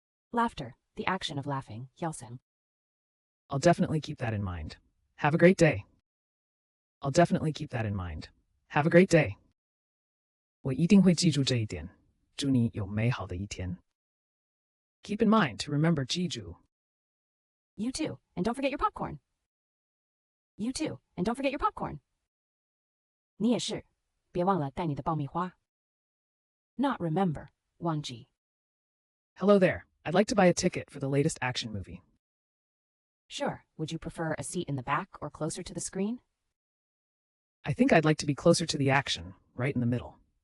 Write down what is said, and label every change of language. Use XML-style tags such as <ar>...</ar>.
<en>Laughter, the action of laughing,</en> <zh>笑声。</zh> <en>I'll definitely keep that in mind. Have a great day. I'll definitely keep that in mind. Have a great day.</en> <zh>我一定会记住这一点。祝你有美好的一天。</zh> <en>Keep in mind to remember</en> <zh>记住</zh> <en>You too, and don't forget your popcorn. You too, and don't forget your popcorn.</en> <zh>你也是，别忘了带你的爆米花。</zh> <en>Not remember,</en> <zh>忘记。</zh> <en>Hello there. I'd like to buy a ticket for the latest action movie. Sure, would you prefer a seat in the back or closer to the screen? I think I'd like to be closer to the action, right in the middle.</en>